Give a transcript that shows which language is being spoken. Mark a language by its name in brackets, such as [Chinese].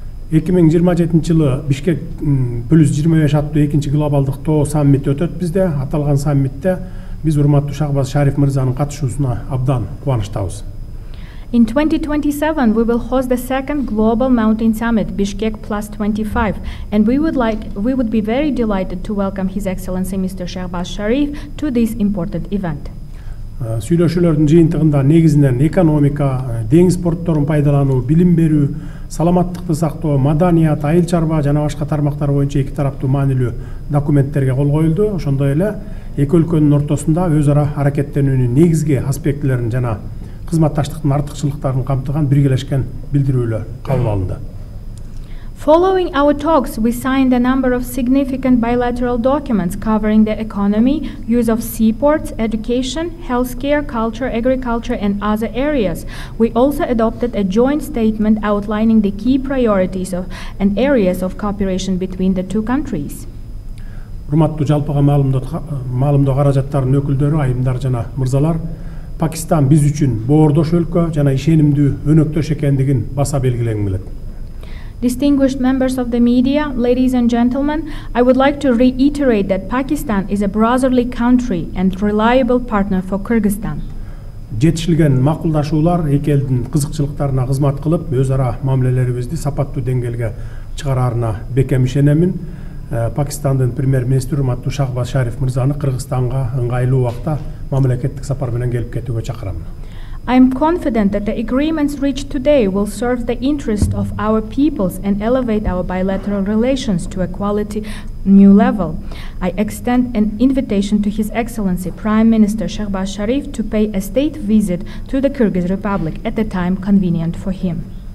[Kyrgyz] 2027 жылы Бишкек +25 аттуу 2-чи глобалдык тоо саммити өтөт бизде. Аталган саммитте биз урматтуу Шахбаз Шариф мырзанын катышуусуна абдан кубанычтабыз. [English] In 2027, we will host the second Global Mountain Summit, Bishkek +25, and we would be very delighted to welcome His Excellency Mr. Shahbaz Sharif to this important event. [Kyrgyz] Сүйлөшүүлөрдүн жыйынтыгында негизинен экономика, деңиз портторун пайдалануу, билим берүү, саламаттыкты сактоо, маданият, айыл чарба жана башка тармактар боюнча эки тараптуу маанилүү документтерге кол коюлду. Ошондой эле эки өлкөнүн ортосунда өз ара аракеттенүүнүн негизги аспектилерин жана кызматташтыктын артыкчылыктарын камтыган биргелешкен билдирүүлөр кабыл алынды. [English] Following our talks, we signed a number of significant bilateral documents covering the economy, use of seaports, education, healthcare, culture, agriculture, and other areas. We also adopted a joint statement outlining the key priorities and areas of cooperation between the two countries. [Kyrgyz] Урматтуу жалпыга маалымдоо каражаттарынын өкүлдөрү, айымдар жана мырзалар, Пакистан биз үчүн боордош өлкө жана ишенимдүү өнөктөш экендигин баса белгилегим келет. [English] Distinguished members of the media, ladies and gentlemen, I would like to reiterate that Pakistan is a brotherly country and reliable partner for Kyrgyzstan. [Kyrgyz] Жетишилген макулдашуулар эки элдин кызыкчылыктарына кызмат кылып, өз ара мамилелерибизди сапаттуу деңгээлге чыгараарына бекем ишенемин. Пакистандын премьер-министри урматтуу Шахбаз Шариф мырзаны Кыргызстанга ыңгайлуу убакта мамлекеттик сапар менен келип кетүүгө чакырам. [English] I am confident that the agreements reached today will serve the interest of our peoples and elevate our bilateral relations to a quality new level. I extend an invitation to His Excellency Prime Minister Shahbaz Sharif to pay a state visit to the Kyrgyz Republic at the time convenient for him.